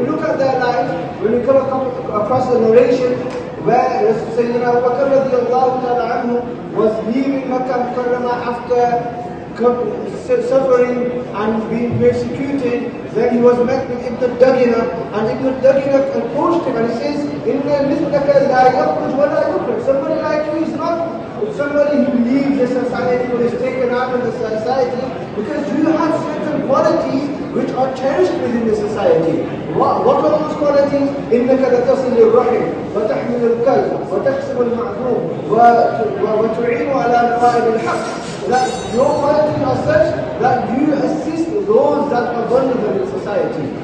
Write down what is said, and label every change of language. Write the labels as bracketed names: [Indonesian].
[English] When you look at their lives, when you come across the narration where Sayyidina Abu Bakr radiyallahu ta'ala anhu was leaving Makkah Mukarramah after suffering and being persecuted, then he was met with Ibn Dagina, and Ibn Dagina approached him and he says, [Arabic] Inna mithlaka la yakhruj wa la yukhraj. [English] Somebody like you is not somebody who leaves the society or is taken out of the society, because you have certain qualities which are cherished within the society. What are those qualities? [Arabic] إنك لتصل الرحم وتحمل الكلب وتكسب المعدوم وتعين على نوائب الحق. [English] That your qualities are such that you assist those that are vulnerable in society.